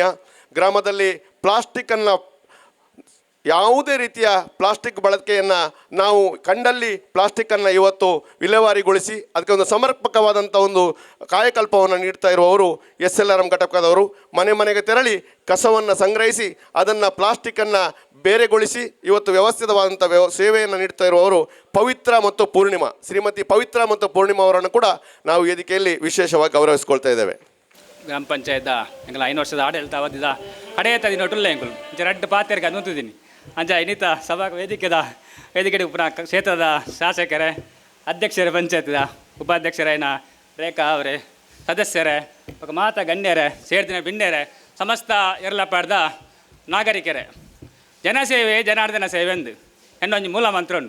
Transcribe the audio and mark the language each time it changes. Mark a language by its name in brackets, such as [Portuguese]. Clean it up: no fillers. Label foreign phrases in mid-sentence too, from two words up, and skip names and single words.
[Kannada] ಗ್ರಾಮದಲ್ಲಿ ಪ್ಲಾಸ್ಟಿಕ್ಕನ್ನು, ಯಾವುದೇ ರೀತಿಯ ಪ್ಲಾಸ್ಟಿಕ್ ಬಳಕೆಯನ್ನು ನಾವು ಕಂಡಲ್ಲಿ ಪ್ಲಾಸ್ಟಿಕ್ಕನ್ನು ಇವತ್ತು ವಿಲೇವಾರಿಗೊಳಿಸಿ ಅದಕ್ಕೆ ಒಂದು ಸಮರ್ಪಕವಾದಂಥ ಒಂದು ಕಾಯಕಲ್ಪವನ್ನು ನೀಡ್ತಾ ಇರುವವರು SLRM ಘಟಕದವರು. ಮನೆ ಮನೆಗೆ ತೆರಳಿ ಕಸವನ್ನು ಸಂಗ್ರಹಿಸಿ ಅದನ್ನು ಪ್ಲಾಸ್ಟಿಕ್ಕನ್ನು ಬೇರೆಗೊಳಿಸಿ ಇವತ್ತು ವ್ಯವಸ್ಥಿತವಾದಂಥ ಸೇವೆಯನ್ನು ನೀಡ್ತಾ ಇರುವವರು ಪವಿತ್ರ ಮತ್ತು ಪೂರ್ಣಿಮಾ, ಶ್ರೀಮತಿ ಪವಿತ್ರ ಮತ್ತು ಪೂರ್ಣಿಮಾ ಅವರನ್ನು ಕೂಡ ನಾವು ವೇದಿಕೆಯಲ್ಲಿ ವಿಶೇಷವಾಗಿ ಗೌರವಿಸ್ಕೊಳ್ತಾ ಇದ್ದೇವೆ. [Tulu] ಗ್ರಾಮ ಪಂಚಾಯತ್ ಎಂಕಲ್ 5 ವರ್ಷದ ಆಡಳಿತ ಅವಧಿದ ಕಡೆಯತ್ತ ದಿನೊಟ್ಟುಲ್ಲ ಎಂಕುಲು ರಡ್ಡು ಪಾತ್ರೆಗೆ ಅನುಂತಿದ್ದೀನಿ ಅಂಚ ಇನ್ನಿತ ಸಭಾ ವೇದಿಕೆ ಉಪನ ಕ್ಷೇತ್ರದ ಶಾಸಕರೇ, ಅಧ್ಯಕ್ಷರೇ, ಪಂಚಾಯತ್ದ ಉಪಾಧ್ಯಕ್ಷರೇನ ರೇಖಾ ಅವರೇ, ಸದಸ್ಯರೇ, ಮಾತಾ ಗಣ್ಯರೇ, ಸೇರ್ದಿನ ಬಿಣ್ಣೆರೇ, ಸಮಸ್ತ ಎರಲಪಾಡ್ದ ನಾಗರಿಕರೇ, ಜನಸೇವೆ ಜನಾರ್ದನ ಸೇವೆ ಎಂದು ಎನ್ನೊಂದು ಮೂಲ ಮಂತ್ರ ಉಂಟು.